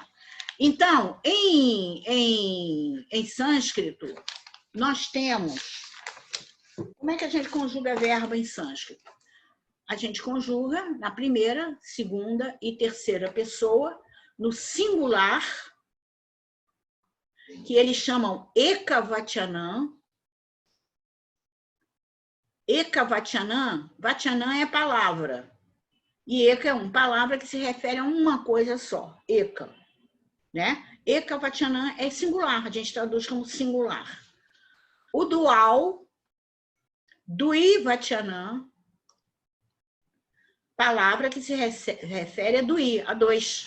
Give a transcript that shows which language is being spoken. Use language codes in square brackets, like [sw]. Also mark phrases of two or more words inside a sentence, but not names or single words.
[pt] Então, em sânscrito, nós temos... Como é que a gente conjuga verbo em sânscrito? A gente conjuga na primeira, segunda e terceira pessoa, no singular, que eles chamam ekavachanam. Ekavachanam, vachanam é palavra. E eka é palavra que se refere a uma coisa só, eka. Né? Ekavachanam é singular, a gente traduz como singular. O dual, duivachanam, palavra que se refere a dui, a dois.